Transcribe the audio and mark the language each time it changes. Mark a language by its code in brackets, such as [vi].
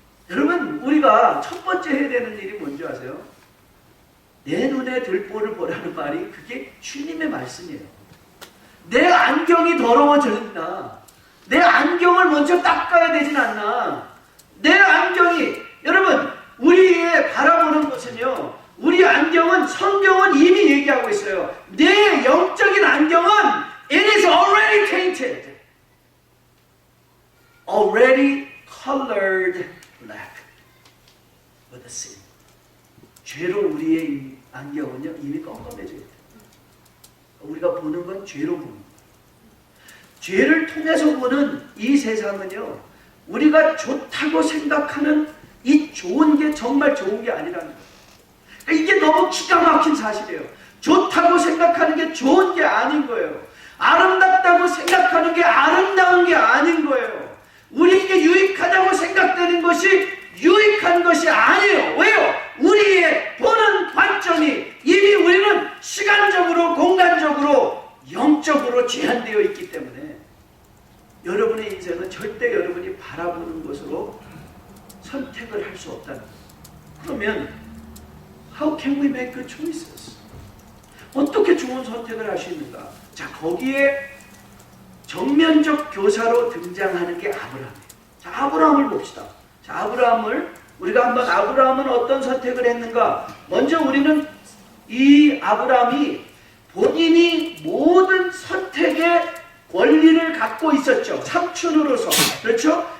[ko] 여러분 우리가 첫 번째 해야 되는 일이 뭔지 아세요? 내 눈에 들보를 보라는 말이 그게 주님의 말씀이에요. 내 안경이 더러워졌나? 내 안경을 먼저 닦아야 되진 않나? 내 안경이 여러분 우리의 바라보는 것은요 우리 안경은 성경은 이미 얘기하고 있어요. 내 영적인 안경은 [en] it is already tainted, already colored black with sin. [ko] 죄로 우리의 안경은요 이미 껌껌해져 있다. 우리가 보는 건 죄로 보는 거예요. 죄를 통해서 보는 이 세상은요 우리가 좋다고 생각하는 이 좋은 게 정말 좋은 게 아니라는 거예요. 이게 너무 기가 막힌 사실이에요. 좋다고 생각하는 게 좋은 게 아닌 거예요. 아름답다고 생각하는 게 아름다운 게 아닌 거예요. 우리에게 유익하다고 생각되는 것이 유익한 것이 아니에요. 왜요? 우리의 보는 관점이 이미 우리는 시간적으로 공간적으로 영적으로 제한되어 있기 때문에 여러분의 인생은 절대 여러분이 바라보는 것으로 선택을 할 수 없다는 거예요. [en] 그러면 How can we make good choices? [ko] 어떻게 좋은 선택을 할 수 있는가? 자, 거기에 정면적 교사로 등장하는 게 아브라함이에요. 자, 아브라함을 봅시다. 자, 우리가 한번 아브라함은 어떤 선택을 했는가? 먼저 우리는 이 아브라함이 본인이 모든 선택의 권리를 갖고 있었죠. 삼촌으로서. 그렇죠?